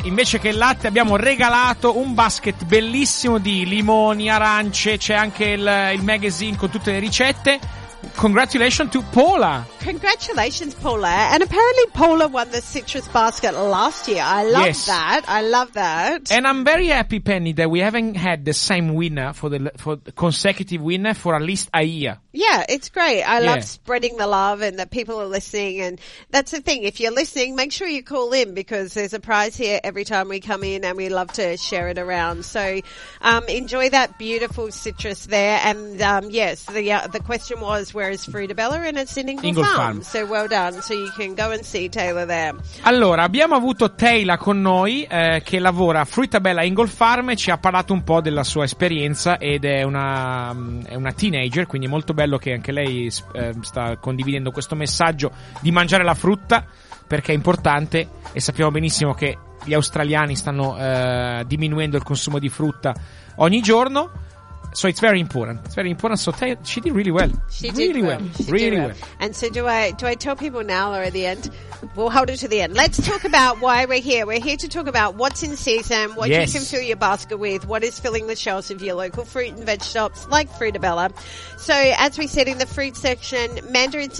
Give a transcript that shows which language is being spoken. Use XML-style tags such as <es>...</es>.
<it>Invece che latte abbiamo regalato un basket bellissimo di limoni, arance. C'è anche il magazine con tutte le ricette.</it> <en>Congratulations to Paula. Congratulations, Paula. And apparently Paula won the citrus basket last year. I love yes. that. I love that. And I'm very happy, Penny, that we haven't had the same winner for the consecutive winner for at least a year. Yeah, it's great. I yeah. love spreading the love and that people are listening. And that's the thing. If you're listening, make sure you call in because there's a prize here every time we come in and we love to share it around. So enjoy that beautiful citrus there. And yes, the question was, where is Fruitabella, and it's in Ingle Farm. So well done, so you can go and see Taylor there.</en> <it>Allora, abbiamo avuto Taylor con noi che lavora a Fruitabella Ingle Farm e ci ha parlato un po' della sua esperienza ed è una teenager, quindi è molto bello che anche lei sta condividendo questo messaggio di mangiare la frutta perché è importante e sappiamo benissimo che gli australiani stanno diminuendo il consumo di frutta ogni giorno.</it> <en>So it's very important. It's very important. So she did really well. She really did well. And so do I tell people now or at the end? We'll hold it to the end. Let's talk about why we're here. We're here to talk about what's in season, what yes. you can fill your basket with, what is filling the shelves of your local fruit and veg shops like Fruitabella. So as we said in the fruit section, mandarins.</en>